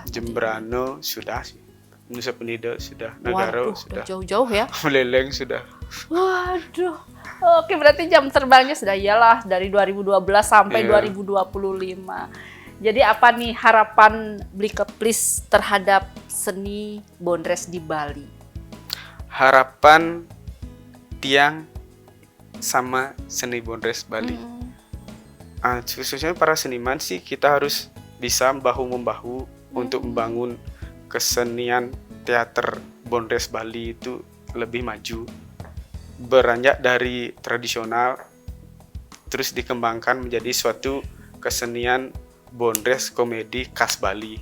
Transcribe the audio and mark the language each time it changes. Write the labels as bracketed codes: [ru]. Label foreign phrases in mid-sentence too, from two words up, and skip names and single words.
[id] Jembrano sudah sih. Nusa Penida sudah, Nagaro Waduh, sudah, udah jauh-jauh ya. Buleleng sudah. Waduh. Oke, berarti jam terbangnya sudah iyalah dari 2012 sampai Iya. 2025. Jadi apa nih harapan Beli Keplis terhadap seni Bondres di Bali? Harapan tiang sama seni Bondres Bali. Khususnya para seniman sih kita harus bisa bahu-membahu untuk membangun kesenian teater Bondres Bali itu lebih maju. Beranjak dari tradisional terus dikembangkan menjadi suatu kesenian Bondres komedi khas Bali.